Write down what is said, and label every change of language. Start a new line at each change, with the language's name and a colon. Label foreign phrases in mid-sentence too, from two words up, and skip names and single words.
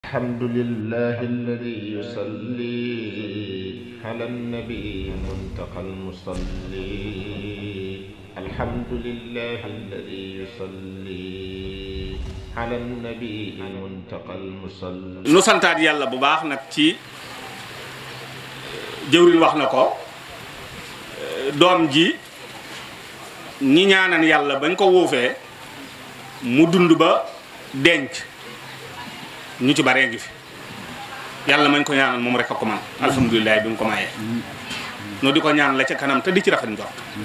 Arabic: الحمد لله الذي يصلي على النبي المنتقى المصلي الحمد لله الذي يصلي على النبي المنتقى المصلي
Wolof: nu santaat yàlla bu baax nag ci jëwriñ wax na ko doom ji ñi ñaanan yàlla bañ ko wuufee mu dund ba denc ñu ci baree ngi fi yàlla mañ ko ñaanal moom rek a ko man alhamdulilah bi mu ko mayee no di ko ñaan la ca kanam te di ci rafet njort